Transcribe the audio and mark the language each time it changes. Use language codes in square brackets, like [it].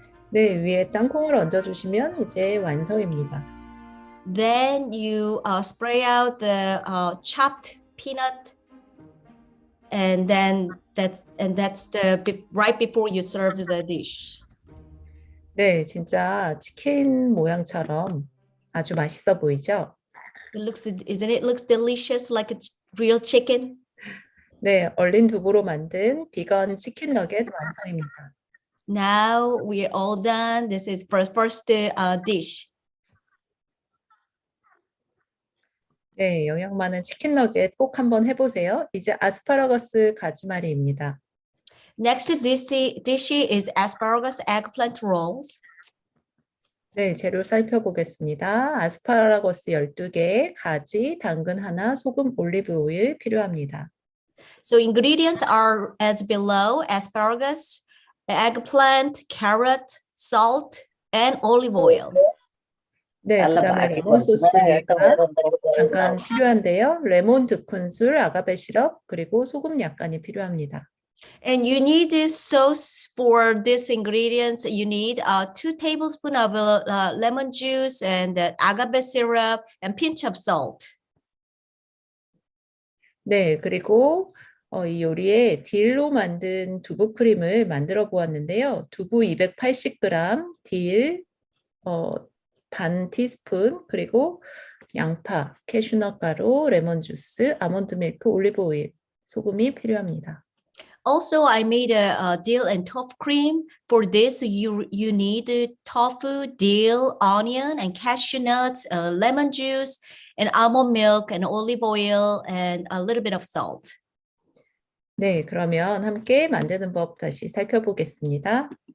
[ko] 네, 위에 땅콩을 얹어주시면 이제 완성입니다. [en] Then you spray out the chopped peanut, and that's right before you serve the dish. [ko] 네, 진짜 치킨 모양처럼 아주 맛있어 보이죠? [en] It looks delicious like a real chicken. [ko] 네, 얼린 두부로 만든 비건 치킨 너겟 완성입니다. [en] Now we're all done. This is first dish. [ko] 네, 영양 많은 치킨 너겟 꼭 한번 해보세요. 이제 아스파라거스 가지마리입니다. [en] Next dish is asparagus eggplant rolls. [ko] 네, 재료 살펴보겠습니다. 아스파라거스 12개, 가지, 당근 하나, 소금, 올리브 오일 필요합니다. [en] So ingredients are as below: asparagus, eggplant, carrot, salt, and olive oil. [ko] 네, 그다음에 레몬 소스가 잠깐 필요한데요. 레몬 2큰술, 아가베 시럽, 그리고 소금 약간이 필요합니다. [en] And you need this sauce for these ingredients. You need 2 tablespoons of lemon juice and agave syrup and pinch of salt. [ko] 네, 그리고 이 요리에 딜로 만든 두부 크림을 만들어 보았는데요. 두부 280g, 딜 반 티스푼, 그리고 양파, 캐슈넛 가루, 레몬 주스, 아몬드 밀크, 올리브 오일, 소금이 필요합니다. [en] Also, I made a dill and tofu cream. For this, you need tofu, dill, onion, and cashew nuts, lemon juice, and almond milk, and olive oil, and a little bit of salt. [ko] 네, 그러면 함께 만드는 법 다시 살펴보겠습니다.